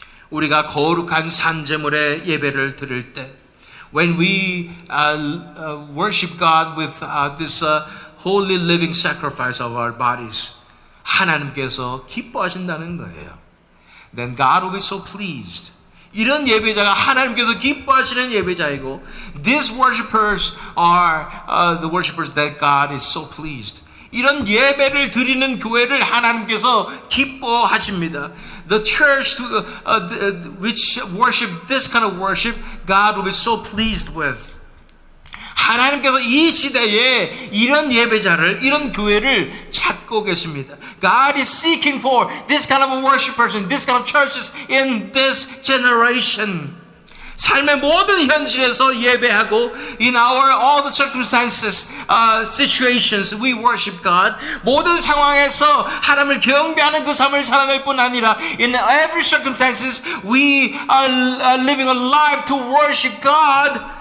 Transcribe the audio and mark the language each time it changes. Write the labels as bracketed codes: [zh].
[ko] 우리가 거룩한 산제물의 예배를 드릴 때, [en] when we worship God with this holy living sacrifice of our bodies, [ko] 하나님께서 기뻐하신다는 거예요. [en] Then God will be so pleased. [ko] 이런 예배자가 하나님께서 기뻐하시는 예배자이고, [en] these worshipers are the worshipers that God is so pleased. [ko] 이런 예배를 드리는 교회를 하나님께서 기뻐하십니다. [en] The church which worship this kind of worship, God will be so pleased with. [ko] 하나님께서 이 시대에 이런 예배자를, 이런 교회를 찾고 계십니다. [en] God is seeking for this kind of worshipers and this kind of churches in this generation. [ko] 삶의 모든 현실에서 예배하고 [en] in our all the circumstances, situations, we worship God. [ko] 모든 상황에서 하나님을 경배하는 그 삶을 살아낼 뿐 아니라 [en] in every circumstances, we are living a life to worship God.